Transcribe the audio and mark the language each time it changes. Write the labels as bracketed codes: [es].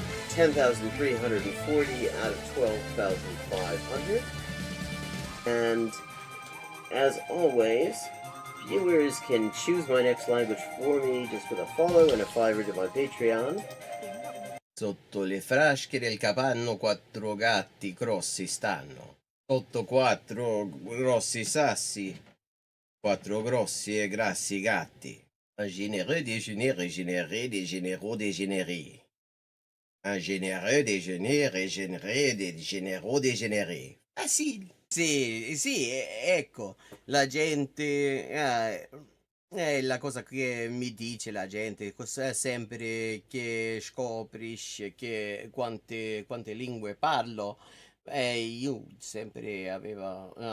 [en] 10,340 out of 12,500. And as always, viewers can choose my next language for me just with a follow and a $5 to my Patreon. [it] Sotto le frasche del capanno 4 gatti grossi stanno. sotto quattro grossi sassi, quattro grossi e grassi gatti. [fr] Un généreux déjeuner régénéré, des généraux dégénérés. Un généreux déjeuner régénéré, des généraux dégénérés. Facile. [it] Sì, ecco, la gente, è la cosa che mi dice la gente, sempre che scoprisce che quante lingue parlo, io sempre avevo